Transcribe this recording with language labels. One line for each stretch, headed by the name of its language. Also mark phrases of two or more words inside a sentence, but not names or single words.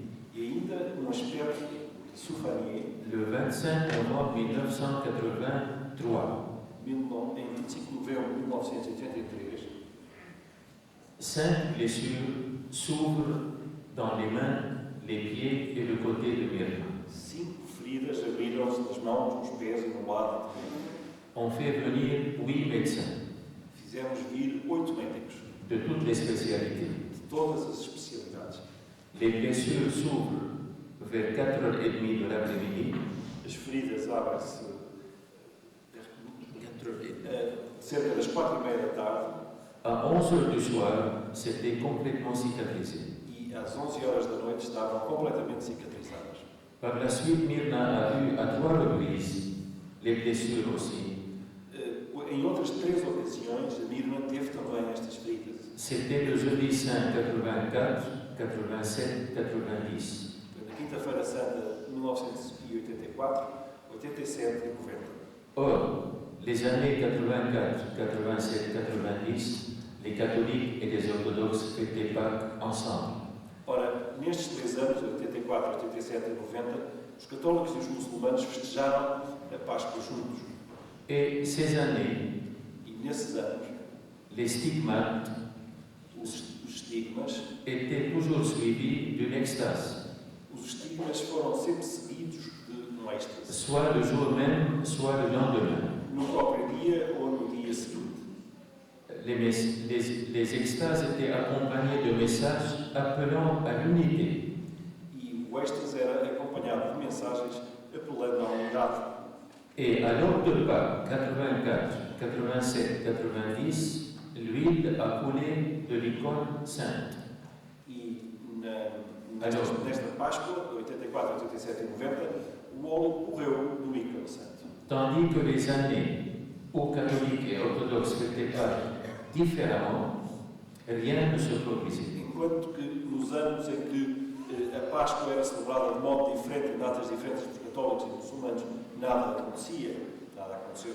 Portuguese: E ainda um aspecto de Soufanier,
French: Le 25 novembre 1983,
Portuguese: em 25 de novembro de 1983,
French: cinq blessures s'ouvrent dans les mains, les pieds et le côté de Myrna.
Portuguese: 5 feridas abriram-se nas mãos, nos pés e no lado.
French: On fait venir 8 médecins
Portuguese: Fizemos vir 8 médicos,
French: de toutes les spécialités.
Portuguese: de todas as especialidades.
French: Les blessures s'ouvrent vers 4h30 de l'après-midi.
Portuguese: As feridas abrem-se cerca das 4h30 da tarde
French: À 11h du soir, c'était complètement cicatrisé.
Portuguese: e às 11h da noite estavam completamente cicatrizadas.
French: Par la suite, Myrna a vu à 3 reprises les blessures aussi.
Portuguese: Em outras 3 ocasiões, a Mirna teve também estas feridas.
French: C'était le jeudi saint 84, 87, 90.
Portuguese: Na Quinta-feira Santa de 1984, 87 e 90.
French: Or, les années 84, 87, 90, les catholiques et les orthodoxes fêtaient Pâques ensemble.
Portuguese: Ora, nestes 3 anos, 84, 87 e 90, os católicos e os muçulmanos festejaram a Páscoa juntos.
French: Et ces années,
Portuguese: E nesses anos,
French: les stigmates
Portuguese: os estigmas,
French: étaient toujours suivis d'une extase,
Portuguese: os estigmas foram sempre seguidos de um êxtase,
French: soit le jour même, soit le lendemain.
Portuguese: no próprio dia ou no dia seguinte.
French: Les extases étaient accompagnées de messages appelant à l'unité.
Portuguese: E o êxtase era acompanhado de mensagens apelando à unidade.
French: Et à l'heure de Pâques 84, 87, 90, l'huile a coulé de l'icône sainte.
Portuguese: E nesta Páscoa, 84, 87 e 90, o
French: Tandis que les années où catholiques et orthodoxes fêtaient Pâques différemment, rien ne se produisait.
Portuguese: Enquanto que nos anos em que a Páscoa era celebrada de modo diferente, em datas diferentes dos católicos e muçulmanos, nada acontecia, nada aconteceu.